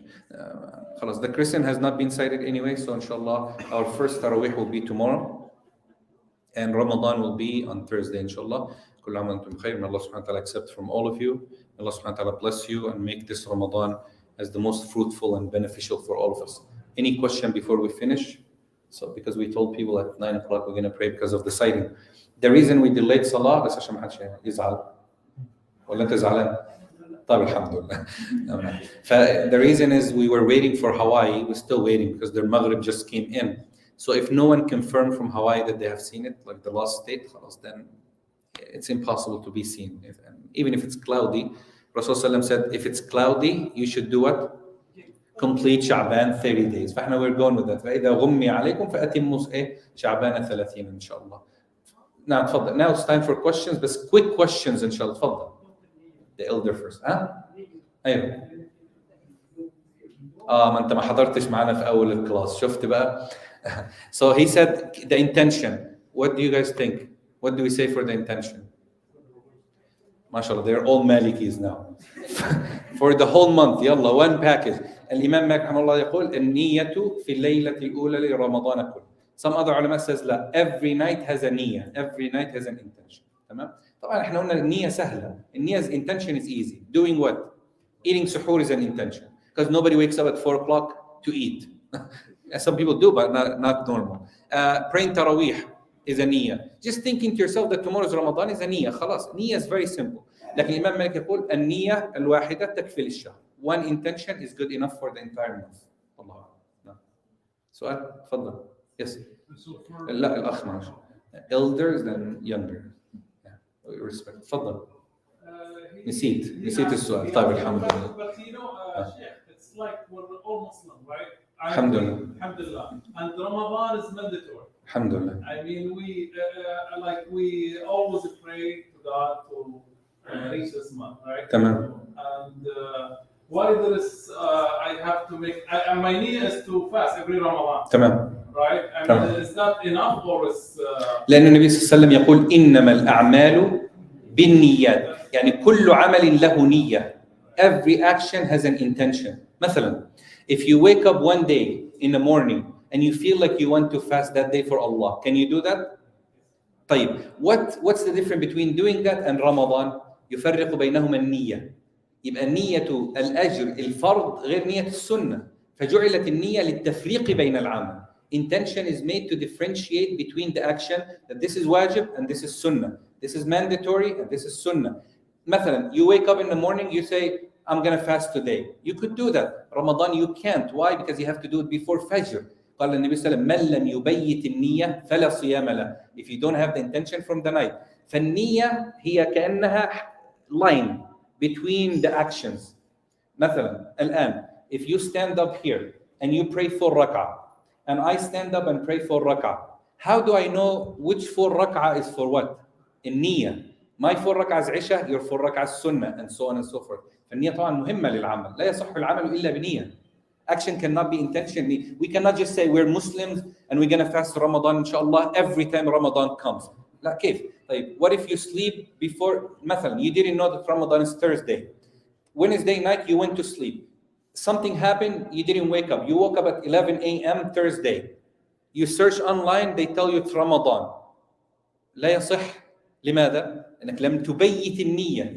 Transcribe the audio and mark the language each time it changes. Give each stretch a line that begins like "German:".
English: The crescent has not been sighted anyway, so inshallah our first tarawih will be tomorrow and Ramadan will be on Thursday, inshallah. Kullu aam wa antum khair. May Allah subhanahu wa ta'ala accept from all of you. May Allah subhanahu wa ta'ala bless you and make this Ramadan as the most fruitful and beneficial for all of us. Any question before we finish? So because we told people at 9 o'clock we're going to pray because of the sighting. The reason we delayed Salah,
Arabic: بس عشان ما حدش يزعل ولا انت زعلان؟ طيب الحمد لله.
English: The reason is we were waiting for Hawaii. We're still waiting because their Maghrib just came in. So if no one confirmed from Hawaii that they have seen it, like the last state, then it's impossible to be seen. Even if it's cloudy, Rasulullah said, if it's cloudy, you should do what? Complete Sha'ban 30 days. فاحنا we're going with that.
Arabic: فإذا غمي عليكم فأتموا شعبان 30 إن شاء الله. Now تفضل.
English: Now it's time for questions, but quick questions إن شاء الله. تفضل. The elder first. أيوه.
Arabic: ما أنت ما حضرتش معنا في أول الكلاس. شفت بقى.
English: So he said the intention. What do you guys think? What do we say for the intention? MashaAllah, they're all Malikis now. For the whole month, yalla, one package.
Arabic: الإمام مالك رحمه الله يقول النية في الليلة الأولى لرمضان كله.
English: Some other ulama says لا, every night has a niyyah. Every night has an intention.
Arabic: تمام؟ طبعا احنا قلنا النية سهلة.
English: النية intention is easy. Doing what? Eating suhoor is an intention. because nobody wakes up at 4 o'clock to eat. Some people do, but not normal. Praying Taraweeh is a niyyah. Just thinking to yourself that tomorrow is Ramadan is a niyyah. خلاص. Niyyah is very simple.
Arabic: لكن الإمام مالك يقول النية الواحدة تكفي للشهر.
English: One intention is good enough for the entire month.
Arabic: الله أعلم. سؤال؟ تفضل. Yes. لا الأخ معلش.
English: Elders than younger. Respect. تفضل.
Arabic: نسيت السؤال. طيب الحمد لله.
English: But you know, Sheikh, it's like we're all Muslim, right? Alhamdulillah. Alhamdulillah. And Ramadan is mandatory. Alhamdulillah. I mean, we always pray to God to reach this month, right?
Arabic: تمام.
English: And why there is, I have to make, my need is to fast every Ramadan,
Arabic: تمام.
English: right? I mean, is that enough or is...
Arabic: لأن النبي صلى الله عليه وسلم يقول إنما الأعمال بالنيات. يعني كل عمل له نية.
English: Every action has an intention. مثلا, if you wake up one day in the morning and you feel like you want to fast that day for Allah, can you do that? طيب, what's the difference between doing that and Ramadan?
Arabic: يفرق بينهما النية. يبقى نية الأجر الفرض غير نية السنة. فجعلت النية للتفريق بين العمل.
English: Intention is made to differentiate between the action that this is wajib and this is sunnah. This is mandatory and this is sunnah. مثلا, you wake up in the morning, you say, I'm going to fast today. You could do that. Ramadan, you can't. Why? Because you have to do it before Fajr.
Arabic: قال النبي صلى الله عليه وسلم من لم يبيت النية فلا صيام له.
English: If you don't have the intention from the night.
Arabic: فالنية هي كأنها
English: line between the actions.
Arabic: مثلا, الآن,
English: if you stand up here and you pray 4 rak'ah, and I stand up and pray 4 rak'ah, how do I know which 4 rak'ah is for what? النية. My 4 rak'ah is عشاء, your 4 rak'ah is sunnah, and so on and so forth.
Arabic: فالنية طبعا مهمة للعمل. لا يصح العمل إلا بنية.
English: Action cannot be intentionally. We cannot just say we're Muslims and we're going to fast Ramadan inshallah every time Ramadan comes.
Arabic: لا كيف؟ طيب,
English: what if you sleep before, مثلا, you didn't know that Ramadan is Thursday. Wednesday night you went to sleep. Something happened, you didn't wake up. You woke up at 11 a.m. Thursday. You search online, they tell you it's Ramadan.
Arabic: لا يصح. لماذا؟ لأنك لم تبيت النية.